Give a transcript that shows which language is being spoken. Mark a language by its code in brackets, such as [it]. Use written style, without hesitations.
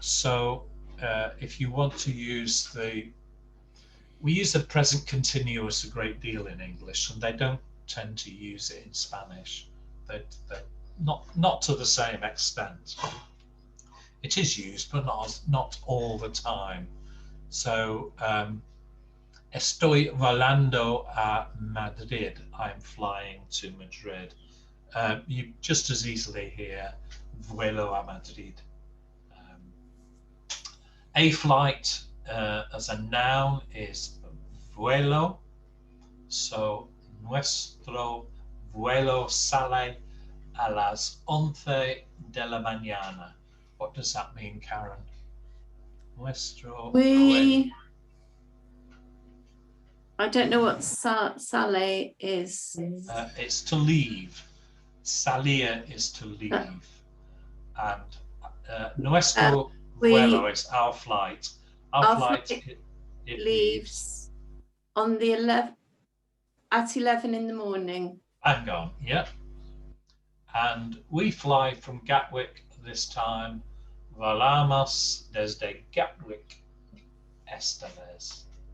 [en] So if you want to use we use the present continuous a great deal in English, and they don't tend to use it in Spanish. They're not to the same extent. It is used, but not all the time. [es] So estoy volando a Madrid. [en] I'm flying to Madrid. You just as easily hear [es] vuelo a Madrid. [en] A flight as a noun is vuelo. [es] So nuestro vuelo sale a las 11 de la mañana. [en] What does that mean, Karen? [es] Nuestro vuelo. [en] I don't know what sale is. It's to leave. Salir is to leave. And [es] nuestro vuelo [en] is our flight. Our flight it leaves on the at 11 in the morning. Hang on, yeah. And we fly from Gatwick this time. [es] Volamos desde Gatwick esta vez.